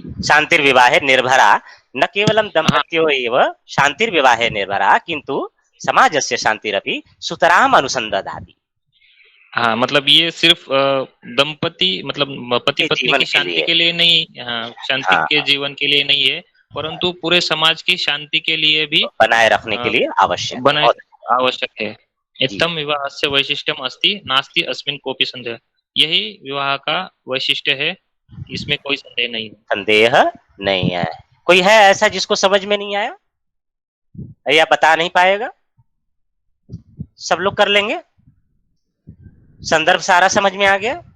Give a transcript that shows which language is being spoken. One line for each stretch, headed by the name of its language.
Sanskrit: शांतिर विवाहे निर्भरा न केवलं दंपत्यो एव शांतिर विवाहे निर्भरा किंतु समाजस्य शांतिरपि सुतराम अनुसंदधाति।
Hindi: हाँ, मतलब ये सिर्फ दंपति मतलब पति पत्नी की शांति के लिए नहीं, शांति के जीवन के लिए नहीं है, परंतु पूरे समाज की शांति के लिए भी बनाए रखने के लिए आवश्यक है।
Sanskrit: इत्थम विवाहस्य वैशिष्ट्यम अस्ति नास्ति अस्मिन् कोपि संदेह।
Hindi: यही विवाह का वैशिष्ट्य है, इसमें कोई संदेह नहीं है। संदेह नहीं है। कोई है ऐसा जिसको समझ में नहीं आया या बता नहीं पाएगा? सब लोग कर लेंगे? संदर्भ सारा समझ में आ गया?